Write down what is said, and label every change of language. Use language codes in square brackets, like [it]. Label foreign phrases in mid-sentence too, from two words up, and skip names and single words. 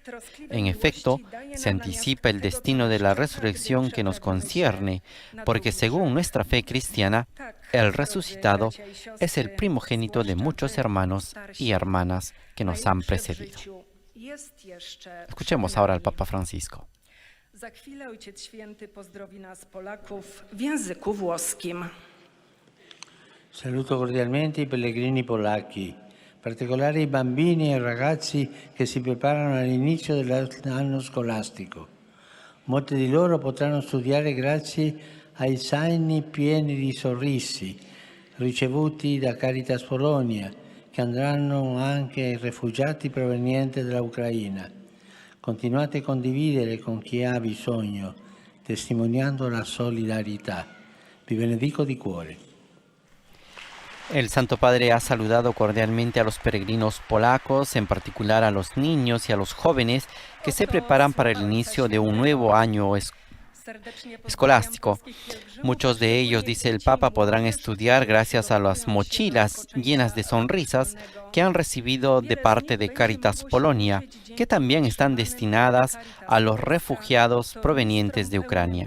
[es] En efecto, se anticipa el destino de la resurrección que nos concierne, porque según nuestra fe cristiana, el resucitado es el primogénito de muchos hermanos y hermanas que nos han precedido. Escuchemos ahora al Papa Francisco. [pl] Za chwilę Ojciec Święty pozdrowi nas Polaków w języku włoskim. [it] Saluto cordialmente i pellegrini polacchi, in particolare i bambini e i ragazzi che si preparano all'inizio dell'anno scolastico. Molti di loro potranno studiare grazie ai zaini pieni di sorrisi ricevuti da Caritas Polonia, che andranno anche ai rifugiati provenienti dall'Ucraina. Continuate a condividere con chi ha bisogno, testimoniando la solidarietà. Vi benedico di cuore. [es] El Santo Padre ha saludado cordialmente a los peregrinos polacos, en particular a los niños y a los jóvenes que se preparan para el inicio de un nuevo año escolástico. Muchos de ellos, dice el Papa, podrán estudiar gracias a las mochilas llenas de sonrisas que han recibido de parte de Caritas Polonia, que también están destinadas a los refugiados provenientes de Ucrania.